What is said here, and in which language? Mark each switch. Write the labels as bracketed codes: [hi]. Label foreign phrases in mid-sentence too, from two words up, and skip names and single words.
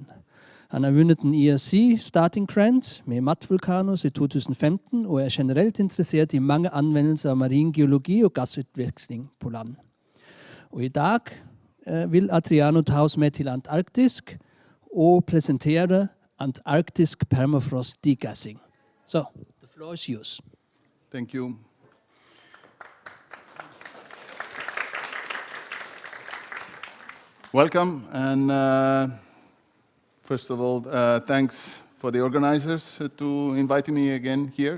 [no] Han har vunnet en IRC Starting Grant med mattvulkanos i 2015, og er generelt interessert i mange anvendelser av marin geologi og gassutveksling på land. Og i dag vil Adriano ta oss med til Antarktis og presentere Antarctic Permafrost degassing. [en] So, the floor is yours. Thank you. Welcome, and first of all, thanks for the organizers to inviting me again here.